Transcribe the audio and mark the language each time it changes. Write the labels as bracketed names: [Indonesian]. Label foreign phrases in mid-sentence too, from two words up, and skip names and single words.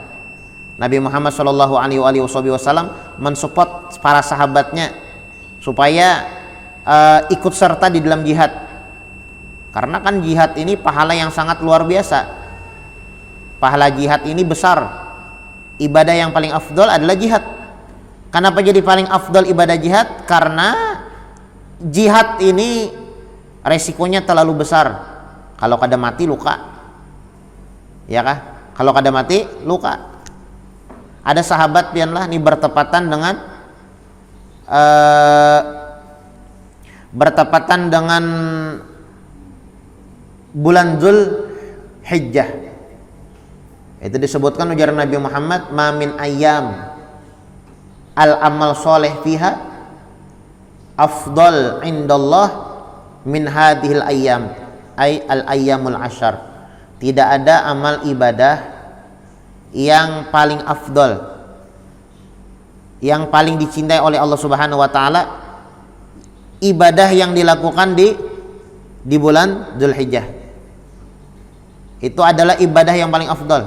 [Indonesian] Nabi Muhammad Shallallahu Alaihi Wasallam mensupport para sahabatnya supaya ikut serta di dalam jihad, karena kan jihad ini pahala yang sangat luar biasa. Pahala jihad ini besar. Ibadah yang paling afdol adalah jihad. Kenapa jadi paling afdol ibadah jihad? Karena jihad ini resikonya terlalu besar. [Banjar] Kalau kada mati luka, ya kah? Kalau kada mati luka. Ada sahabat pianlah ini bertepatan dengan bulan Dzul Hijjah. [Indonesian] Itu disebutkan ujar Nabi Muhammad, [Arabic] ما من أيام العمل الصالح فيها أفضل عند الله من هذه الأيام أي الأيام العشر. [Indonesian] Tidak ada amal ibadah yang paling afdol, yang paling dicintai oleh Allah Subhanahu wa taala, ibadah yang dilakukan di bulan Dzulhijjah. Itu adalah ibadah yang paling afdol.